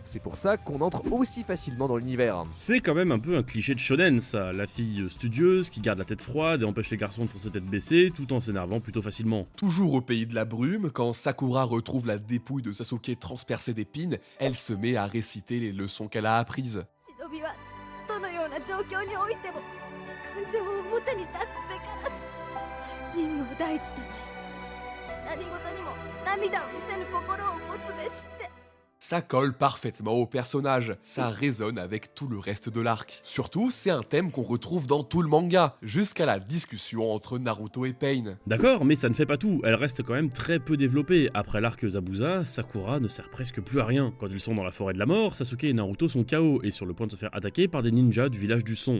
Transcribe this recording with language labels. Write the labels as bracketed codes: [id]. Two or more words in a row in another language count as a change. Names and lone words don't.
[fr] C'est pour ça qu'on entre aussi facilement dans l'univers. C'est quand même un peu un cliché de shonen, ça. La fille studieuse qui garde la tête froide et empêche les garçons de foncer tête baissée tout en s'énervant plutôt facilement. Toujours au pays de la brume, quand Sakura retrouve la dépouille de Sasuke transpercée d'épines, elle se met à réciter les leçons qu'elle a apprises. [ja] 忍びはどのような状況においても感情を表に出すべからず任務を第一とし何事にも涙を見せぬ心を持つべしって [fr] Ça colle parfaitement au personnage, ça résonne avec tout le reste de l'arc. Surtout, c'est un thème qu'on retrouve dans tout le manga, jusqu'à la discussion entre Naruto et Pain. D'accord, mais ça ne fait pas tout, elle reste quand même très peu développée. Après l'arc Zabuza, Sakura ne sert presque plus à rien. Quand ils sont dans la forêt de la mort, Sasuke et Naruto sont KO et sur le point de se faire attaquer par des ninjas du village du son.